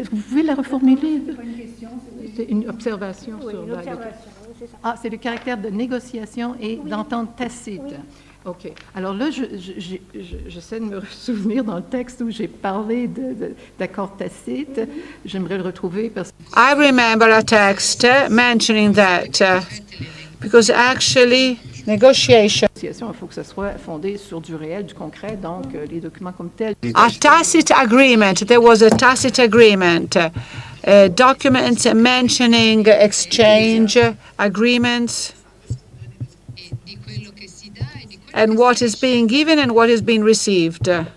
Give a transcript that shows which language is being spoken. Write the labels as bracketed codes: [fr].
[fr] Vous pouvez la reformuler? C'est une observation oui, sur une observation, c'est ça. Ah, c'est le caractère de négociation et d'entente tacite. Oui. OK. Alors là, j'essaie de me souvenir dans le texte où j'ai parlé d'accord tacite. J'aimerais le retrouver parce que... [en] I remember a text mentioning that because actually negotiation. [fr] Il faut que ça soit fondé sur du réel, du concret, donc les documents comme tels. [en] A tacit agreement. There was a tacit agreement. Documents mentioning exchange agreements and what is being given and what is being received.